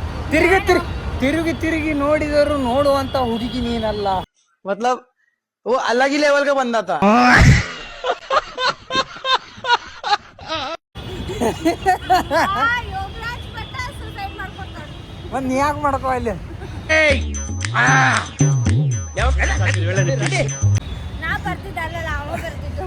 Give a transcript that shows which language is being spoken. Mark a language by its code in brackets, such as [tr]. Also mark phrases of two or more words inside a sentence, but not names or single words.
[kn] ತಿರುಗಿ ನೋಡಿದರು ನೋಡುವಂತ ಹುಡುಗಿ ನೀನಲ್ಲ. [hi] मतलब वो अलग ही लेवल का बंदा था. [kn] ಯೋಗರಾಜ್ ಭಟ್ಟ ಸುಸೈಡ್ ಮಾಡ್ಕೊತಾನೆ. ಮತ್ ನೀ ಯಾಕೆ ಮಾಡ್ಕೋ ಅಲ್ಲಿ? ನಾ ಬರ್ತಿದ್ದಲ್ಲ ಅವ ಬರ್ತಿದ್ದು.